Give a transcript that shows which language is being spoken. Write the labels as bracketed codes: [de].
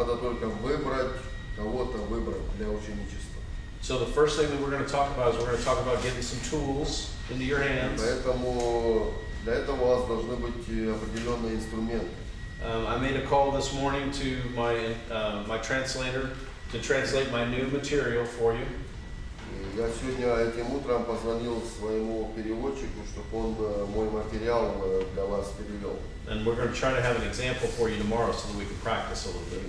[ru] Надо только выбрать, кого-то выбрать для ученичества. [en] So the first thing that we're going to talk about is we're going to talk about getting some tools into your hands. [ru] Поэтому для этого у вас должны быть определенные инструменты. [en] I made a call this morning to my translator to translate my new material for you. [ru] И я сегодня этим утром позвонил своему переводчику, чтобы он мой материал для вас перевел. [en] And we're going to try to have an example for you tomorrow so that we can practice a little bit.